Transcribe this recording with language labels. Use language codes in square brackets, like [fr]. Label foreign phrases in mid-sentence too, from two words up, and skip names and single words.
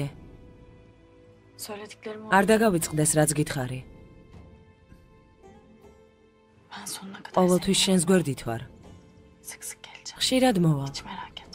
[tr] Söylediklerimi [ka] არ დაგავიწყდეს, რაც გითხარი. [tr] Ben sonuna kadar [ka] ყოველთვის შენს გვერდით ვარ. [tr] sık sık geleceğim. [ka] ხშირად მოვალ. [tr] Hiç merak etme.